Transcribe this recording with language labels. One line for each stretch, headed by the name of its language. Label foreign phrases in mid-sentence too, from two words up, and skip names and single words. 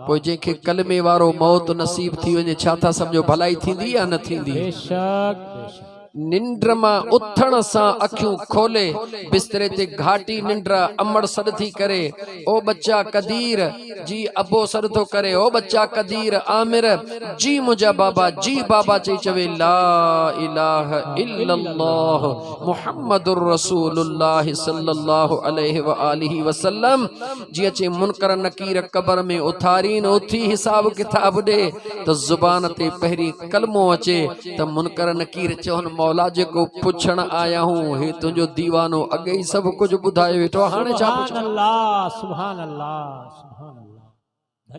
Sindhi: पोइ जंहिंखे कलमे वारो मौत नसीब थी वञे, छा था सम्झो भलाई थींदी या न थींदी? बेशक बेशक। निंड मां उथण सां अखियूं खोले, बिस्तरे ते घाटी निंड अमड़ सॾ थी करे, ओ बच्चा कदीर जी अबो सॾ थो करे, ओ बच्चा कदीर आमिर जी मुंहिंजा बाबा, जी बाबा चई चवे
Arabic: لا إله إلا الله محمد رسول الله صلى الله عليه وآله وسلم.
Sindhi: जीअं चई मुनकर नकीर कबर में उथारीन, उथी हिसाब किताब ॾे त ज़ुबान ते पहिरीं कलमो अचे त मुनकर नकीर चवनि मौला जेको पुछण आया हूं, हे तुंहिंजो दीवानो अॻे ई सभु कुझु ॿुधाए वेठो, हाणे छा पुछां?
Arabic: سبحان الله، سبحان الله.